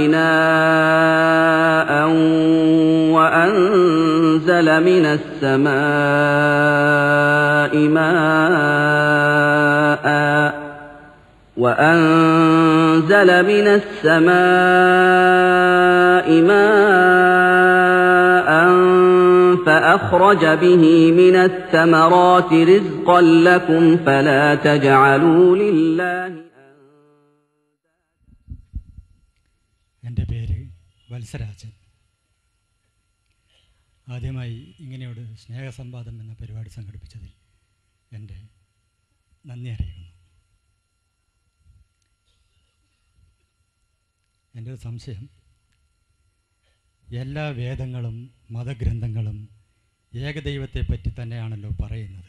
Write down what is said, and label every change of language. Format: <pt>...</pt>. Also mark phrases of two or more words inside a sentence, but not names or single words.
<ar>بناء وأنزل من السماء ماء فأخرج به من الثمرات رزقا لكم فلا تجعلوا لله.</ar> <ml>എൻ്റെ പേര് വത്സരാജൻ. ആദ്യമായി ഇങ്ങനെയൊരു സ്നേഹസംവാദം എന്ന പരിപാടി സംഘടിപ്പിച്ചതിൽ എൻ്റെ നന്ദി അറിയിക്കുന്നു. എൻ്റെ ഒരു സംശയം, എല്ലാ വേദങ്ങളും മതഗ്രന്ഥങ്ങളും ഏകദൈവത്തെപ്പറ്റി തന്നെയാണല്ലോ പറയുന്നത്.</ml>